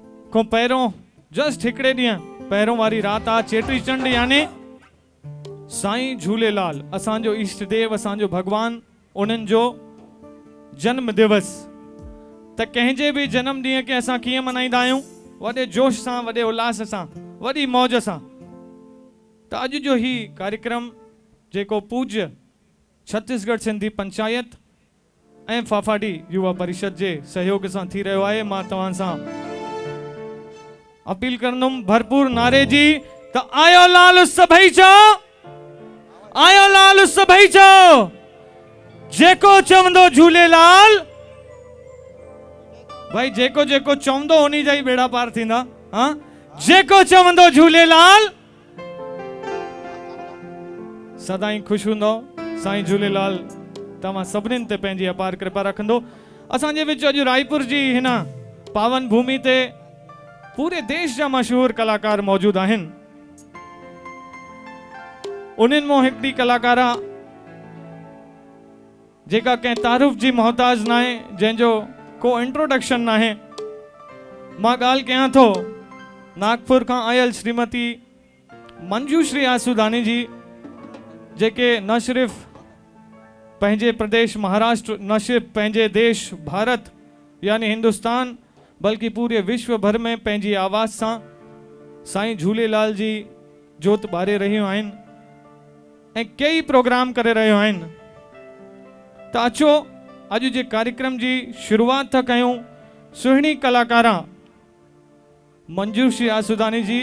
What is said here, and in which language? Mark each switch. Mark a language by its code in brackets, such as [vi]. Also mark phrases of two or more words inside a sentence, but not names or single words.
[sd] को पैरों जस्ट हिकड़े ॾींहं पैरों वारी रात आ चेटी चंड यानी साईं झूलेलाल असांजो इष्ट देव असांजो भगवान उन्हनि जो जन्म दिवस त कंहिंजे बि जन्म ॾींहं खे असां कीअं मनाईंदा आहियूं वॾे जोश सां वॾे उल्लास सां वॾी मौज सां। त अॼु जो ही कार्यक्रम जेको पूज्य छत्तीसगढ़ सिंधी पंचायत ऐं फाफाडी युवा परिषद जे सहयोग सां थी रहियो आहे। मां तव्हां सां अपील कंदुमि भरपूर नारे जी त आयो लाल सभई चओ, आयो लाल सभई चओ, जेको चवंदो झूलेलाल। भाई जेको जेको चवंदो उन्हीं जा ही बेड़ा पार थींदा। हाँ जेको चवंदो झूलेलाल सदाई खुश हूंदो। साईं झूलेलाल तव्हां सभिनीनि ते पंहिंजी अपार कृपा रखंदो। असांजे विच अॼु रायपुर जी हिन पावन भूमि ते पूरे देश जा मशहूर कलाकार मौजूद आहिनि। उन्हनि मां हिकिड़ी कलाकारा जेका कंहिं तारुफ जी मोहताज न आहे, जंहिंजो को इंट्रोडक्शन न आहे। मां ॻाल्हि कयां थो नागपुर खां आयल श्रीमती मंजूश्री आसूदानी जी, जेके न सिर्फ़ पंहिंजे प्रदेश महाराष्ट्र न सिर्फ़ पंहिंजे देश भारत यानी हिंदुस्तान बल्कि पूरे विश्व भर में पंहिंजी आवाज़ सां साईं झूलेलाल जी जोत ॿारे रहियूं आहिनि ऐं कई प्रोग्राम करे रहियूं आहिनि। त अचो अॼु जे कार्यक्रम जी शुरुआत था कयूं सुहिणी कलाकारा मंजूश्री आसूदानी जी।